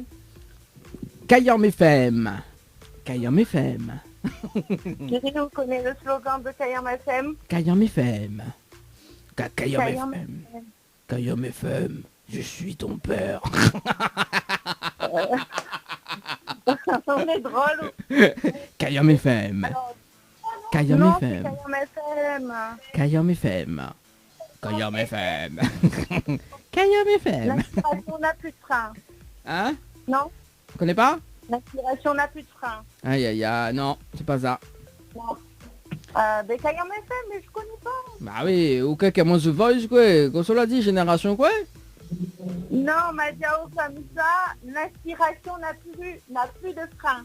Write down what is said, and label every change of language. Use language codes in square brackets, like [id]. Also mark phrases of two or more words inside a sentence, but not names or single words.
[fr] Kayom FM. Kayom FM. Vous connaissez le slogan de Kayom FM? Kayom FM. Kayom FM. Kayom FM, je suis ton père. On est drôle. Kayom FM. Kayom FM. Kayom FM. Kayom FM. Kayom FM. Kayom FM. L'inspiration n'a plus de frein. Hein? Non? Tu connais pas? L'inspiration n'a plus de frein. Aïe aïe aïe, non, c'est pas ça. Non. Mais Kayom FM, mais je connais pas. Bah oui, ou quelqu'un qui a The Voice, quoi. Comme on l'a dit, génération, quoi. Non, Madiao comme ça, l'inspiration n'a plus de frein.